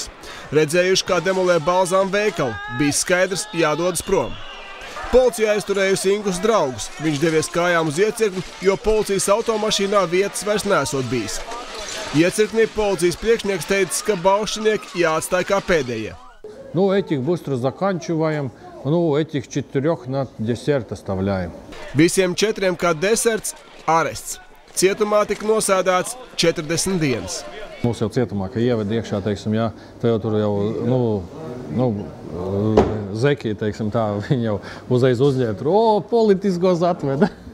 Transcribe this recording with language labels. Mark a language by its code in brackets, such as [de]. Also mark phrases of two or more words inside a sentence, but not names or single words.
[lv] Redzējuši, kā demolē Balzām veikalu, bijis skaidrs jādodas prom. Policija aizturējusi Ingus draugus. Viņš devies kājām uz iecirkni, jo policijas automašīnā vietas vairs nesot bijis. Iecirknī policijas priekšnieks teicis, ka baušķinieki jāatstāj kā pēdējie. [ru] Этих быстро заканчиваем. Этих 4 на десерт оставляем. [lv] Visiem 4 kā deserts arests. Cietumā tika nosēdēts 40 dienas. Mums jau cietumā, ka ieved iekšā, teiksim, jā, te jau tur jau, zeki, teiksim tā, viņi jau uzreiz uzņēma tur, politiskos atveda.